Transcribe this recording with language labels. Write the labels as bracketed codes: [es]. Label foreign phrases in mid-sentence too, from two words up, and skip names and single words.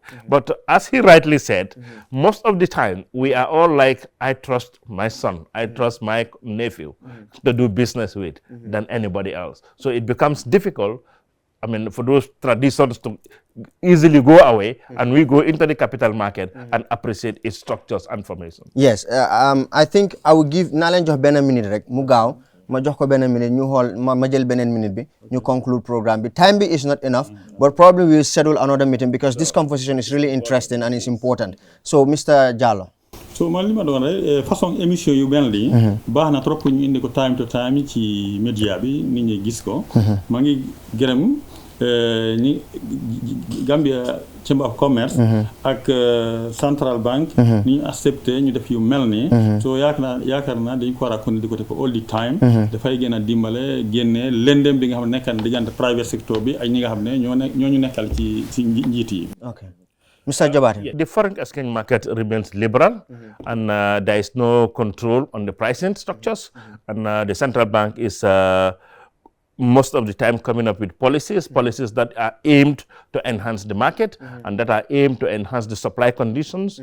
[en] But as he rightly said, most of the time we are all like, I trust my son, I trust my nephew to do business with than anybody else. So it becomes difficult, I mean, for those traditions to easily go away, and we go into the capital market and appreciate its structures and formation. Yes, I think I will give [wo] Nalen jox benn minute rek mu gaaw ma jox ko benn minute ñu xool ma jël beneen minute bi ñu conclude programme bi. [en] Time bi is not enough, but probably we will schedule another meeting because this conversation is really interesting and it's important. So Mr. Jallow. [wo] So man li ma doon rek [fr] façon émission [wo] yu mel nii baax na trop ñu indi ko [en] time to time [wo] ci média bi nit ñi gis ko. maa ngi gërëm ñi Gambia Chamber of Commerce ak Central Bank ni ñu accepté ñu def yu mel nii so yaakaar naa dañ ko war a continuer di ko def [en] all the time [wo] dafay gën a dimbale génne lëndëm bi nga xam ne nekkan diggante [en] private sector [wo] bi ak ñi nga xam ne ñoo ñu nekkal ci njiit yi. [en] Okay. Mr. Jobate. The foreign exchange market remains liberal, and there is no control on the pricing structures, and the central bank is most of the time coming up with policies that are aimed to enhance the market and that are aimed to enhance the supply conditions.